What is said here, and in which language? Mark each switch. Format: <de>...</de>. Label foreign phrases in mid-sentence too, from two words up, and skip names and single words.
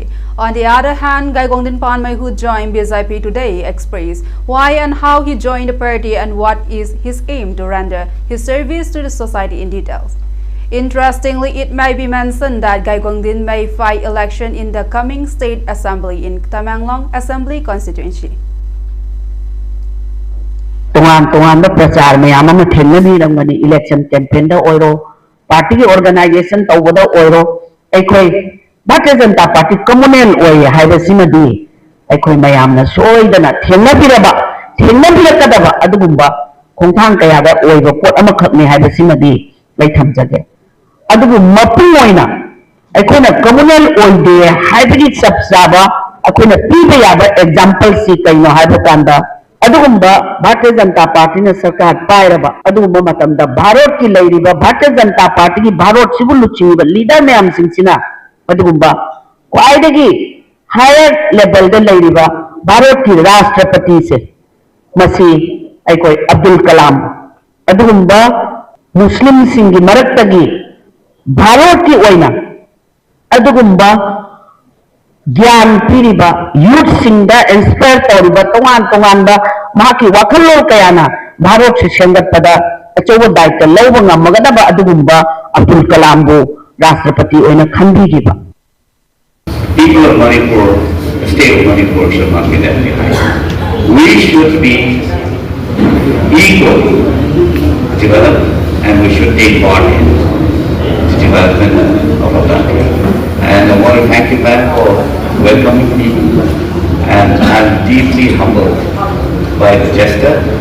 <en>On the other hand, Gaigongdin Panmai, who joined BJP today, expressed why and how he joined the party and what is his aim to render his service to the society in details. Interestingly, it may be mentioned that Gaigongdin may fight election in the coming state assembly in Tamenglong Assembly constituency.</en> <mni>তোংগান প্রচার ময়াম অমা থেংনাবীরংনী</mni> <en>election campaign</en> <mni>দা ওইরো</mni> <en>party organisation</en> <mni>তৌবদা ওইরো অখোয় ভারতীয় জনতা পার্টী কম্যুনল ওয় হাইবসিমদী অখোয় ময়ামনা সোইদনা থেংনাবীরকদবা অদুগুম্বা খোংথাং কয়াদা ওইবা পোৎ অমা খকনে হাইবসিমদী লৈ থমজগে অদুগু মপুং ওইনা অখোয়না কম্যুনল ওইদে হাইবগী সবসাবা অখোয়না পীবা যাবা এগজাম্পল সী কইনো হাইবকান্দা অদুগুম্বা ভারতীয় জনতা পার্টী নে সরকার পায়রবা অদুগুম্বা মতমদা ভারত কী লৈরিবা ভারতীয় জনতা পার্টী কী ভারত সিবু লুচিবা লীডর মৈম সিংসিনা অদুগুম্বা ক্বাইদগী হায়র লেবল দে লৈরিবা ভারত কী রাষ্ট্রপতি সে মসী অখোয় অব্দুল কলাম অদুগুম্বা মুস্লিম সিংগী মরক্তগী ভারত কী ওইনা অদুগুম্বা জ্ঞান পীরিবা য়ুথ সিংদা ইন্সপায়র তৌরিবা তোংগান মাকী বাখল্লোন কয়ানা ভারত সে সেংতপদা অচৌবা দায়িত্ব লৌবা ঙামগদা অদুগুম্বা অব্দুল কলাম বো রাষ্ট্রপতি ওইনা খংবীগিবা.</mni> <en>People of Manipur, the state of Manipur should not be left behind. We should be equal to develop and we should take part in the development of our country. And I want to thank you, ma'am, for welcoming me, and I'm deeply humbled by the gesture.</en>